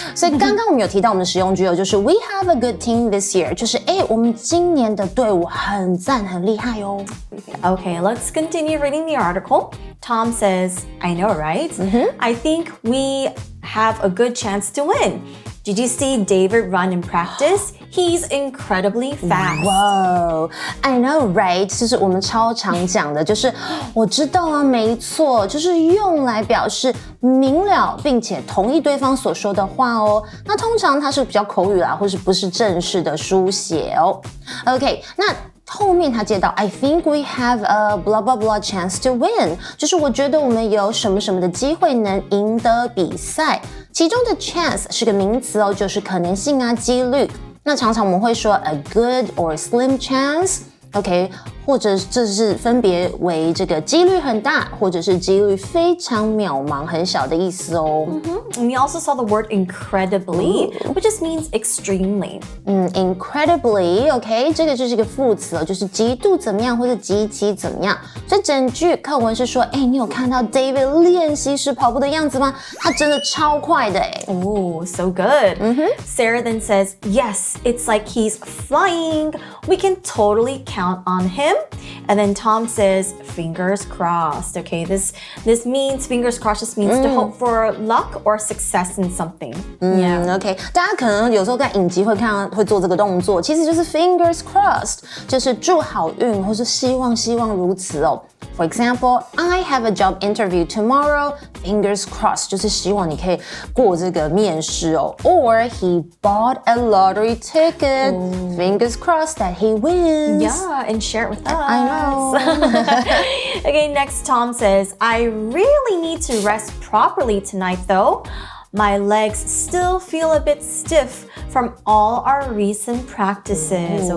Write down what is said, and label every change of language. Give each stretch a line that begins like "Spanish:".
Chinese: 所以刚刚我们有提到我们的实用句哦，就是
English: We have a good team this year，
Chinese: 就是我们今年的队伍很赞很厉害哦。
English: Okay, let's continue reading the article. Tom says, I know, right? I think we have a good chance to win. Did you see David run in practice? He's incredibly fast. Whoa, I know, right?
Chinese: 就是我们超常讲的，就是我知道啊，没错，就是用来表示明了并且同意对方所说的话哦。那通常它是比较口语啦，或是不是正式的书写哦。 OK， 那后面他接到
English: I think we have a blah blah blah chance to win，
Chinese: 就是我觉得我们有什么什么的机会能赢得比赛。其中的 chance 是个名词哦，就是可能性啊、几率。那常常我们会说
English: a good or slim chance，
Chinese: OK，或者这是分别为这个几率很大，或者是几率非常渺茫很小的意思哦。
English: And we also saw the word incredibly, which just means extremely.
Chinese: Incredibly, OK， 这个就是一个副词哦，就是极度怎么样或者极其怎么样。所以整句课文是说，你有看到 David 练习时跑步的样子吗？他真的超快的
English: Oh, so good. Sarah then says, yes, it's like he's flying. We can totally count on him. And then Tom says, fingers crossed. Okay, this means, fingers crossed just means to hope for luck or success in something.
Chinese: OK， 大家可能有时候在影集会看到会做这个动作，其实就是 fingers crossed， 就是祝好运或是希望如此哦。
English: For example, I have a job interview tomorrow.
Chinese: Fingers crossed， 就是希望你可以过这个面试哦。
English: Or he bought a lottery ticket. Fingers crossed that he wins. Yeah, and share it with us. I know. Okay, next Tom says, I really need to rest properly tonight though. My legs still feel a bit stiff from all our recent practices.